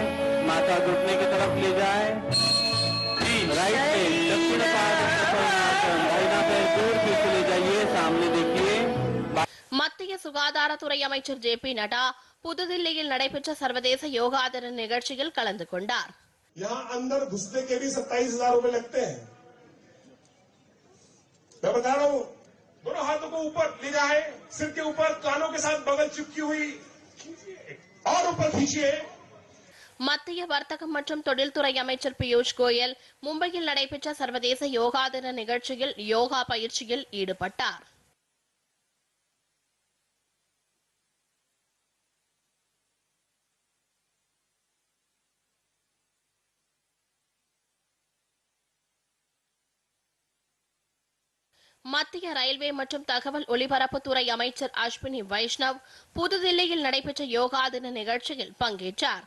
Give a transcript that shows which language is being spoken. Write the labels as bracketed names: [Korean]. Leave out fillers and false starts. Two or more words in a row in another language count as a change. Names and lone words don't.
[Hindi] राइट में दक्षिण पाद [Tamil] சுகாதாரத்துறை அமைச்சர் ஜே.பி. நட்டா புதுதில்லியில் நடைபெற்ற சர்வதேச யோகா தின நிகழ்ச்சியில் கலந்து கொண்டார். [Hindi] यहाँ अंदर घुसने के भी 27,000 रुपए लगते हैं। मैं बता रहा हूं, दोनों हाथों को ऊपर ले जाए, सिर के ऊपर, कानों के साथ बगल चिपकी हुई और ऊपर खींचिए. [Tamil] மத்திய வர்த்தகம் மற்றும் தொழில்துறை அமைச்சர் பியூஷ் கோயல் மும்பையில் நடைபெற்ற சர்வதேச யோகா தின நிகழ்ச்சியில் யோகா பயிற்சியில் ஈடுபட்டார். மத்திய ரயில்வே மற்றும் தகவல் ஒலிபரப்புத்துறை அமைச்சர் அஸ்வினி வைஷ்ணவ் புதுதில்லியில் நடைபெற்ற யோகா தின நிகழ்ச்சியில் பங்கேற்றார்.